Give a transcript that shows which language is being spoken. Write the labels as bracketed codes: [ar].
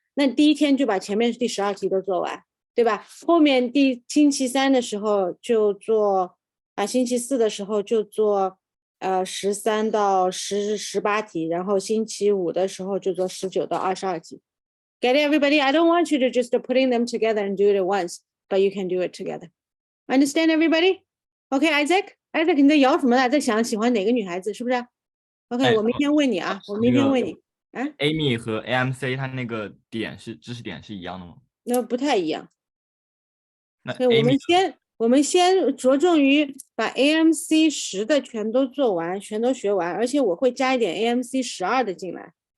[zh] 那第一天就把前面第12题都做完，对吧？后面星期三的时候就做星期四的时候就做13到18题，然后星期五的时候就做19到22题。 [en] Get it, everybody? I don't want you to just putting them together and do it at once, but you can do it together. Understand, everybody? Okay, Isaac? [zh] Isaac, 你在摇什么呢？在想喜欢哪个女孩子，是不是 ？OK， 我明天问你啊，我明天问你。 Amy 和 AMC 它那个知识点是一样的吗？那不太一样。那所以我们先着重于把 AMC 10的全都做完，全都学完，而且我会加一点 AMC 12的进来。